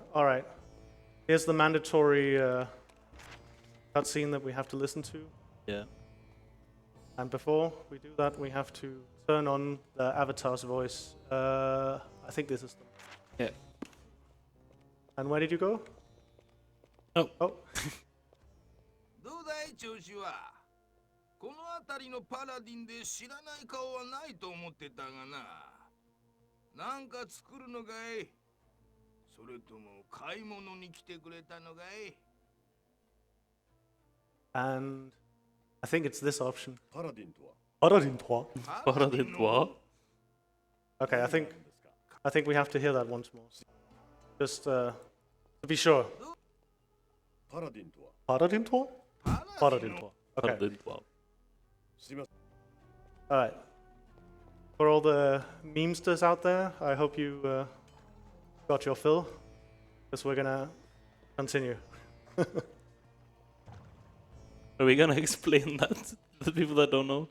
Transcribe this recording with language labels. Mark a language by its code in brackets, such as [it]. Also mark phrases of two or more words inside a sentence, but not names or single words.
[en] All right, here's the mandatory cutscene that we have to listen to. Yeah. And before we do that, we have to turn on the avatar's voice. I think this is them. Yeah. And where did you go? Oh. [ja] どうだい調子は。この辺りのパラディンで知らない顔はないと思ってたがな。なんか作るのかい？それとも買い物に来てくれたのかい？ [en] And I think it's this option. [ja] パラディンとは Paladin toi. Paladin toi? [en] Okay, I think we have to hear that once more. Just to be sure. [ja] パラディンとは Paladin toi? Paladin toi. Okay. Paladin toi. すいません [en] All right. For all the memesters out there, I hope you got your fill, because we're gonna continue. Are we gonna explain that to the people that don't know?